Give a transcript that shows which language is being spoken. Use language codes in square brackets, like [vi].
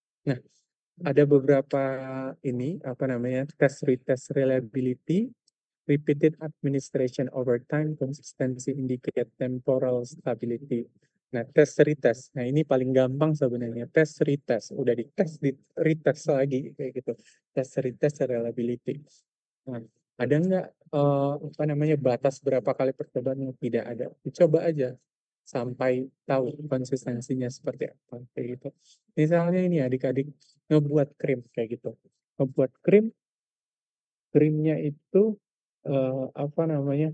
[id] Nah, ada beberapa ini apa namanya [en] test retest reliability, repeated administration over time, consistency indicate temporal stability. [id] Nah, tes retest. Nah, ini paling gampang sebenarnya. Tes retest. Udah dites, di retest lagi kayak gitu. Tes retest reliability. Nah, ada nggak apa namanya batas berapa kali percobaan? Tidak ada. Dicoba aja sampai tahu konsistensinya seperti apa kayak gitu. Misalnya ini adik-adik ngebuat krim kayak gitu. Ngebuat krim, krimnya itu apa namanya?